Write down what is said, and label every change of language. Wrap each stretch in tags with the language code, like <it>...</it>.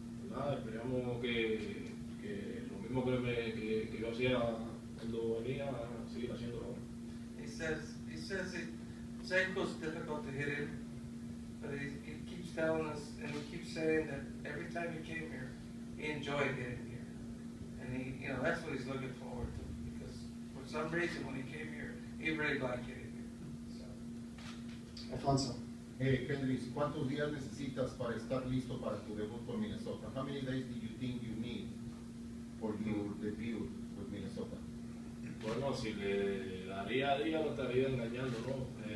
<es>Nada, esperamos que lo mismo que yo hacía cuando venía, seguir haciéndolo ahora.</es> <en>He says Safeco's difficult to hit in, but he keeps telling us, and he keeps saying that every time he came here, he enjoyed hitting here. And he, that's what he's looking forward to, because for some reason when he came here, he really liked hitting here. So. Alfonso.</en> <es>Kendrys, ¿cuántos días necesitas para estar listo para tu debut con Minnesota?</es> <en>How many days do you think you need for your debut with Minnesota?</en> <es>Bueno, si le daría día lo estaría engañando, ¿no?</es>